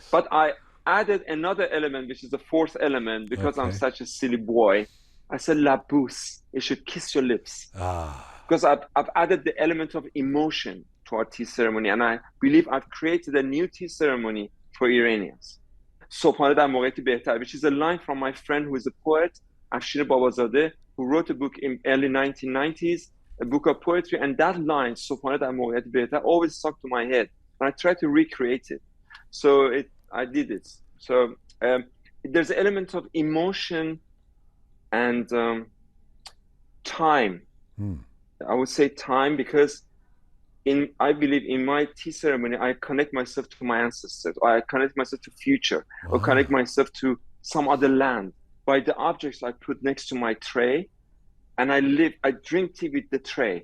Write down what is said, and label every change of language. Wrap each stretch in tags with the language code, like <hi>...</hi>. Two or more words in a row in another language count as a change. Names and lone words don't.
<en>But I added another element, which is the 4th element, because I'm such a silly boy. I said labus. It should kiss your lips. Because I've added the element of emotion to our tea ceremony, and I believe I've created a new tea ceremony for Iranians.</en> <fa>صبحانه در موقعیتی بهتر,</fa> <en>which is a line from my friend who is a poet, Afshin Babazadeh, who wrote a book in early 1990s, a book of poetry, and that line,</en> <fa>صبحانه در موقعیتی بهتر,</fa> <en>always stuck to my head, and I tried to recreate it. So I did it. So there's an element of emotion and time. I would say time, because I believe in my tea ceremony, I connect myself to my ancestors, or I connect myself to future, or connect myself to some other land by the objects I put next to my tray, and I drink tea with the tray.</en>